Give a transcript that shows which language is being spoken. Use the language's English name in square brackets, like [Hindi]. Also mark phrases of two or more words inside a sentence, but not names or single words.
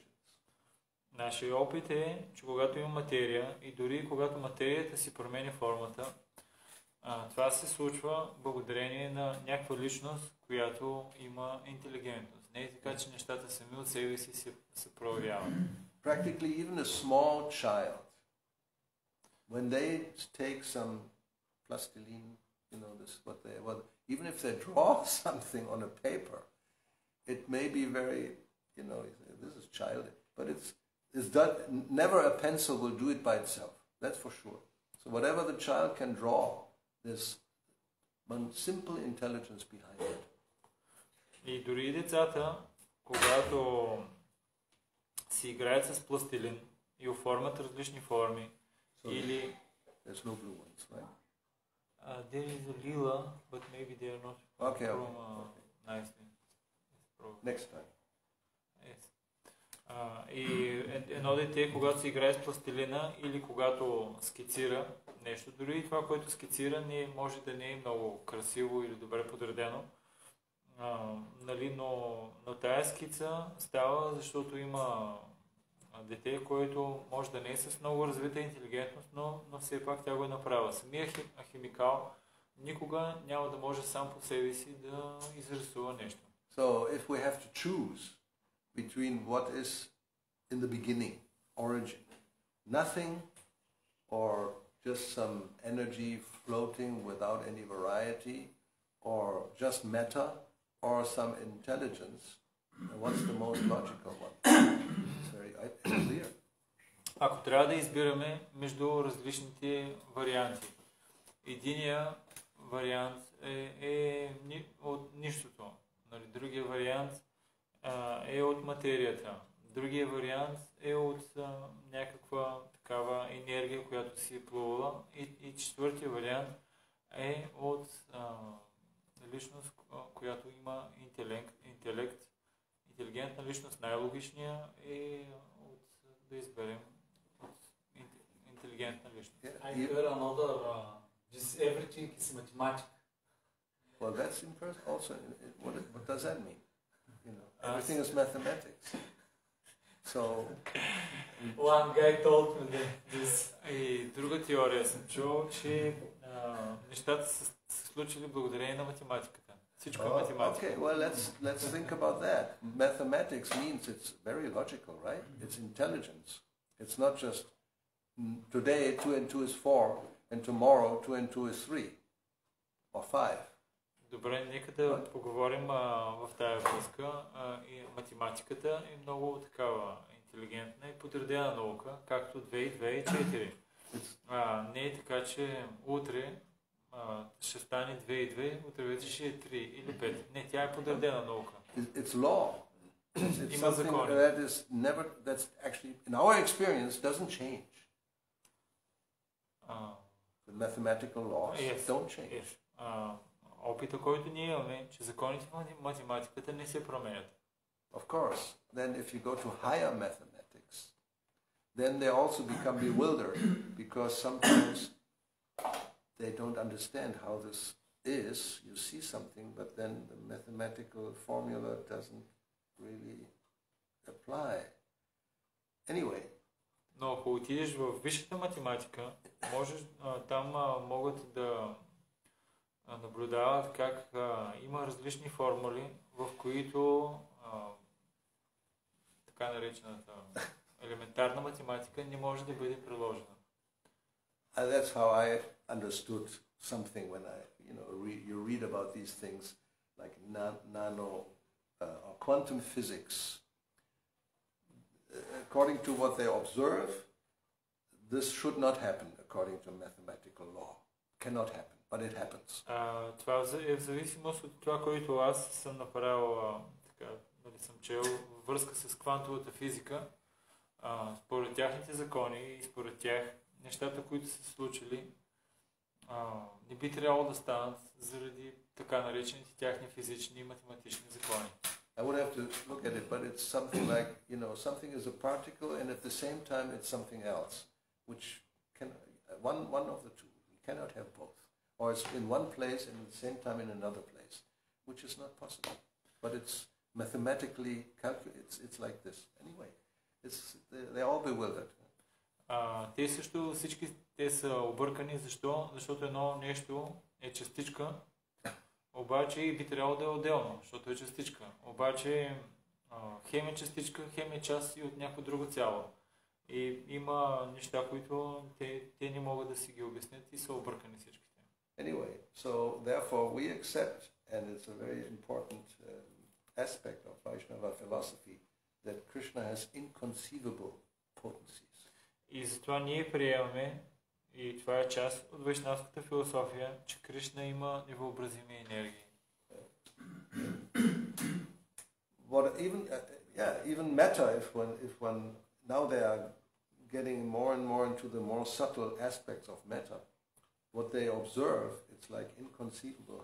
[Bulgarian] Нашия опит е, че когато има материя и дори когато материята си променя формата, това се случва благодарение на някаква личност, която има интелигентност. Не е така, че нещата сами от себе си се проявяват. [English] Practically even a small child, when they take some plastilene, even if they draw something on a paper, it may be very, this is childish, but never a pencil will do it by itself. That's for sure. So whatever the child can draw, there's one simple intelligence behind it. [Bulgarian] И дори децата, когато си играят с пластилин и оформят различни форми, или... [English] There's no blue ones, right? There is a lila, but maybe they are not from nicely. Next time. Yes. [Bulgarian] И едно дете, когато се играе с пластилина или когато скицира нещо, дори и това, което скицира, може да не е много красиво или добре подредено, но тая скица става, защото има дете, което може да не е с много развита интелигентност, но все пак тя го е направила. Самия химикал никога няма да може сам по себе си да изрисува нещо. [English] So if we have to choose between what is in the beginning, origin, nothing, or just some energy floating without any variety, or just matter, or some intelligence, what's the most logical one? It's very clear. [Bulgarian] Ако трябва да избираме между различните варианти, единия вариант е от нищото, другия вариант е от материята, другия вариант е от някаква такава енергия, която си е плувала, и четвъртия вариант е от личност, която има интелигентна личност. Най-логичния е да изберем от интелигентна личност. [English] I heard another, just everything is mathematics. Well, that's also, what does that mean? Everything is mathematics. So, One guy told me this. [Bulgarian] И друга теория съм чул, че нещата са се случили благодарение на математиката. Всичко е математика. [English] Okay, well, let's think about that. Mathematics means it's very logical, right? It's intelligence. It's not just today 2 and 2 is 4, and tomorrow 2 and 2 is 3 or 5. [Bulgarian] Добре, нека да поговорим в тая връзка. И математиката е много такава интелигентна и подредена наука, както 2 и 2 и 4. Не е така, че утре ще стане 2 и 2, утре вече ще е 3 или 5. Не, тя е подредена наука. [English] It's law. It's something that's actually, in our experience, doesn't change. The mathematical laws Yes. don't change. [Bulgarian] Опита, който ние имаме, че законите в математиката не се променят. [English] Of course, then if you go to higher mathematics, then they also become bewildered because sometimes they don't understand how this is. You see something, but then the mathematical formula doesn't really apply. Anyway. [Bulgarian] Но ако отидеш в висшата математика, можеш, там могат да наблюдават как има различни формули, в които така наречената елементарна математика не може да бъде приложена. [English] That's how I understood something when you read about these things like nano or quantum physics. According to what they observe, this should not happen according to mathematical law. Cannot happen, but it happens. [Bulgarian] Това е в зависимост от това, което аз съм направил, съм чел във връзка с квантовата физика. Според тяхните закони и според тях нещата, които са се случили, не би трябвало да станат заради така наречените тяхни физични и математични закони. [English] I would have to look at it, but it's something like, something is a particle and at the same time it's something else, which can, one of the two. You cannot have both. Or it's in one place and at the same time in another place, which is not possible. But it's mathematically calculated, it's like this. Anyway, they're all bewildered. [Bulgarian] Те също всички те са объркани. Защо? Защото едно нещо е частичка, обаче и би трябвало да е отделно, защото е частичка. Обаче хем е частичка, хем е част и от някакво друго цяло. И има неща, които те не могат да си ги обяснят и са объркани всичките. [English] Anyway, so therefore we accept, and it's a very important aspect of Vaishnava philosophy, that Krishna has inconceivable potencies. [Bulgarian] И затова ние приемаме, и това е част от вайшнавската философия, че Кришна има невъобразими енергии. [English] Even matter, if one now they are getting more and more into the more subtle aspects of matter, what they observe, it's like inconceivable.